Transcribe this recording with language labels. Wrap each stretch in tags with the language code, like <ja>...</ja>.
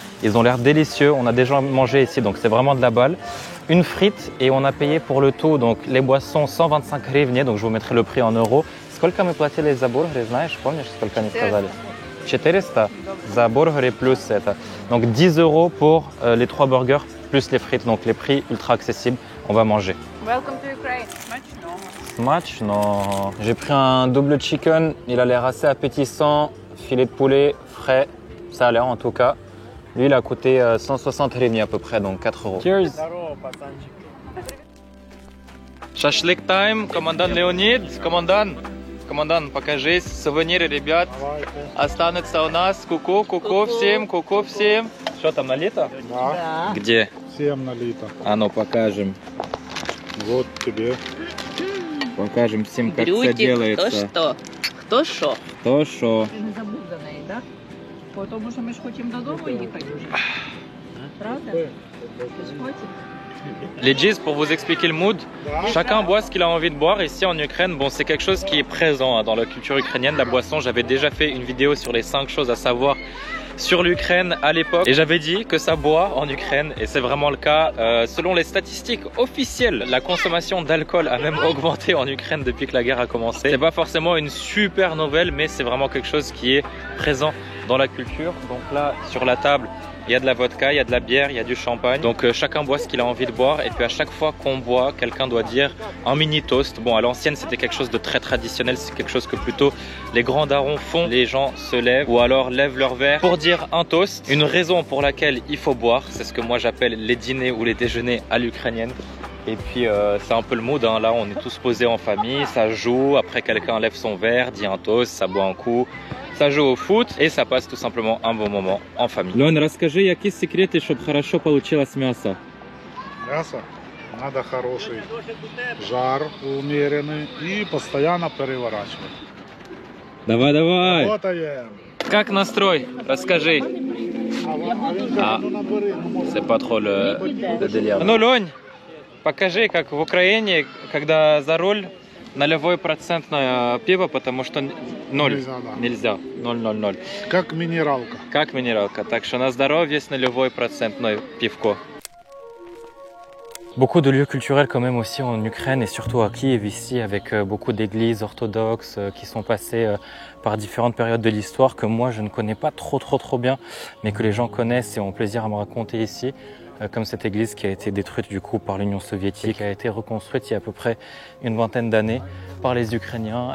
<fr>Ils ont l'air délicieux, on a déjà mangé ici, donc c'est vraiment de la balle. Une frite et on a payé pour le tout, donc les boissons 125 hryvnies, donc je vous mettrai le prix en euros.</fr> <ru>Сколько мы платили за бургеры, знаешь, помнишь, сколько они сказали? 400 за бургеры плюс это.</ru> <fr>Donc 10 euros pour les 3 burgers plus les frites, donc les prix ultra accessibles. On va manger.</fr> <en>Welcome to Ukraine.</en> <uk>Smachno.</uk> <fr>J'ai pris un double chicken, il a l'air assez appétissant, filet de poulet frais, ça a l'air en tout cas. Lui il a coûté 160 hryvnies à peu près, donc 4 euros.</fr> <en>Cheers.</en> <ru>Шашлык time, командан Леонид, командан, покажись, сувениры, ребят, останутся у нас, ку-ку всем, Что там, налито? Да. Где? Всем налито. А ну, покажем. Вот тебе. Покажем всем, как Брютик, все делается.</ru> <uk>хто що? Хто що? То що? Ти не забув за неї, так? Да? Тому що ми ж хочемо додому їхати вже. Правда? Ти ж хочеш?</uk> <fr>Les G's, pour vous expliquer le mood, chacun boit ce qu'il a envie de boire. Ici en Ukraine, bon, c'est quelque chose qui est présent dans la culture ukrainienne, la boisson. J'avais déjà fait une vidéo sur les 5 choses à savoir sur l'Ukraine à l'époque. Et j'avais dit que ça boit en Ukraine, et c'est vraiment le cas. Selon les statistiques officielles, la consommation d'alcool a même augmenté en Ukraine depuis que la guerre a commencé. C'est pas forcément une super nouvelle, mais c'est vraiment quelque chose qui est présent dans la culture. Donc là, sur la table, il y a de la vodka, il y a de la bière, il y a du champagne. Donc chacun boit ce qu'il a envie de boire. Et puis à chaque fois qu'on boit, quelqu'un doit dire un mini toast. Bon, à l'ancienne, c'était quelque chose de très traditionnel. C'est quelque chose que plutôt les grands darons font. Les gens se lèvent ou alors lèvent leur verre pour dire un toast. Une raison pour laquelle il faut boire, c'est ce que moi j'appelle les dîners ou les déjeuners à l'ukrainienne. Et puis c'est un peu le mood, hein. Là on est tous posés en famille, ça joue, après quelqu'un lève son verre, dit un toast, ça boit un coup, ça joue au foot et ça passe tout simplement un bon moment en famille.</fr> <ru>Лёнь, расскажи, какие секреты, чтобы хорошо получилось мясо? Мясо надо хороший жар умеренный и постоянно переворачивать. Давай, давай! Работаем! Как настрой? Расскажи.</ru> <fr>Ah, c'est pas trop le délire.</fr> <ru>Ну, Лёнь, покажи, как в Украине, когда за руль, нулевой процентное пиво, потому что 0. Нельзя, да. Нельзя. 0,0,0. Как минералка. Как минералка. Так что на здоровье с нулевой процентное пивко.</ru> <fr>Beaucoup de lieux culturels quand même aussi en Ukraine et surtout à Kiev ici avec beaucoup d'églises orthodoxes qui sont passées par différentes périodes de l'histoire que moi je ne connais pas trop bien mais que les gens connaissent et ont plaisir à me raconter ici. Comme cette église qui a été détruite du coup par l'Union soviétique, qui a été reconstruite il y a à peu près une vingtaine d'années par les Ukrainiens.</fr>